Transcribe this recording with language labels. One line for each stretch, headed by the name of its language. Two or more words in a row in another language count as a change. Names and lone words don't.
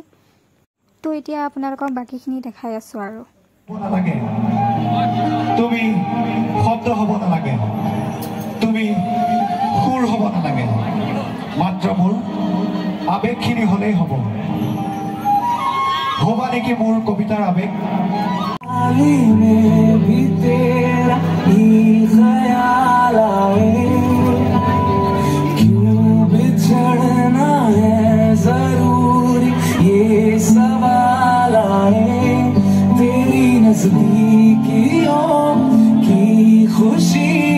Assamese: তো এতিয়া আপোনালোকক বাকিখিনি দেখাই আছো আৰু তুমি শব্দ হ'ব নালাগে, তুমি সুৰ হ'ব নালাগে, মাত্ৰ মোৰ আবেগখিনি হ'লেই হ'ব। হবা নেকি মোৰ কবিতাৰ আবেগ?
Hindi: बिछड़ना है जरूरी ये सवाल आए, तेरी नजदीकियों की खुशी